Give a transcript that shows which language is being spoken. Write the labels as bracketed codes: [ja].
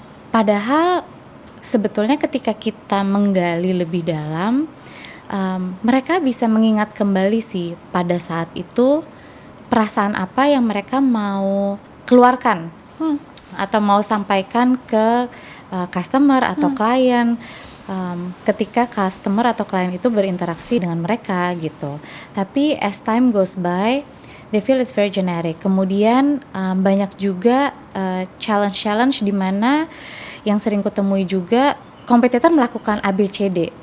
[id] Padahal sebetulnya ketika kita menggali lebih dalam, mereka bisa mengingat kembali sih pada saat itu perasaan apa yang mereka mau keluarkan atau mau sampaikan ke customer atau klien ketika customer atau klien itu berinteraksi dengan mereka gitu. Tapi [en] as time goes by, they feel it's very generic. [id] Kemudian banyak juga challenge di mana yang sering kutemui juga kompetitor melakukan ABCD.